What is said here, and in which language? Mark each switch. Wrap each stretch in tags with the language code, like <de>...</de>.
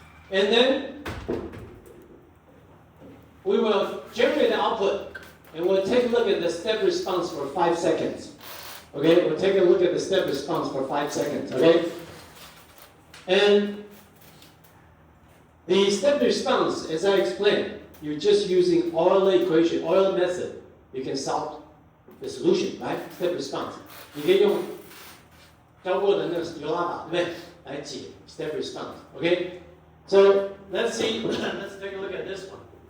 <en>And then we will generate the output, and we'll take a look at the step response for 5 seconds. Okay, we'll take a look at the step response for 5 seconds. Okay, and the step response, as I explained, you're just using Euler equation, Euler method. You can solve the solution, right? Step response.</en> <zh>你可以用教过的那个流拉法，对不对？来解</zh> <en>step response. Okay. So let's see. Let's take a look at this one.</en>